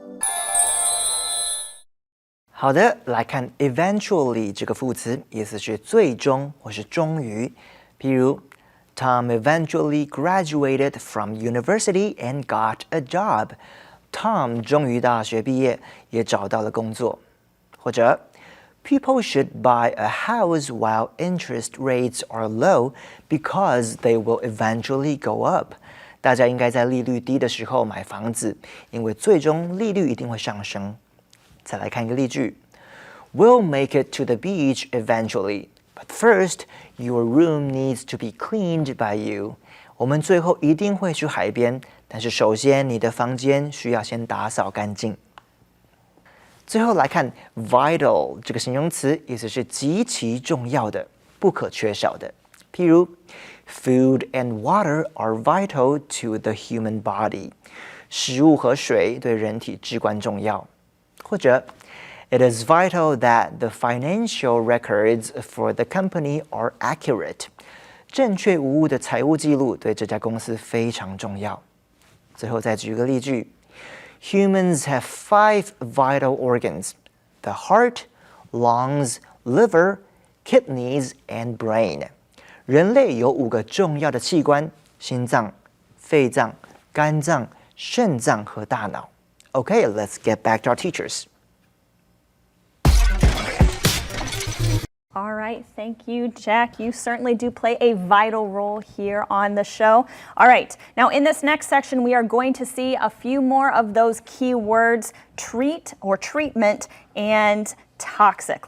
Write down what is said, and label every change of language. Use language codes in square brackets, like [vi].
[zh] "好的，来看 eventually 这个副词，意思是最终或是终于。譬如 [en] Tom eventually graduated from university and got a job. [zh] Tom 终于大学毕业，也找到了工作。或者 [en] People should buy a house while interest rates are low because they will eventually go up. [zh] 大家应该在利率低的时候买房子，因为最终利率一定会上升。再来看一个例句 [en] ：We'll make it to the beach eventually, but first, your room needs to be cleaned by you. [zh] 我们最后一定会去海边，但是首先你的房间需要先打扫干净。最后来看 vital 这个形容词，意思是极其重要的、不可缺少的。譬如 [en] Food and water are vital to the human body. [zh] 食物和水对人体至关重要。或者 [en] It is vital that the financial records for the company are accurate. [zh] 正确无误的财务记录对这家公司非常重要。最后再举个例句 [en] Humans have 5 vital organs: the heart, lungs, liver, kidneys, and brain. [zh] 人类有5个重要的器官：心脏、肺脏、肝脏、肾脏和大脑。 [en] Okay, let's get back to our teachers. All right, thank you, Jack. You certainly do play a vital role here on the show. All right, now in this next section, we are going to see a few more of those key words, treat or treatment and toxic.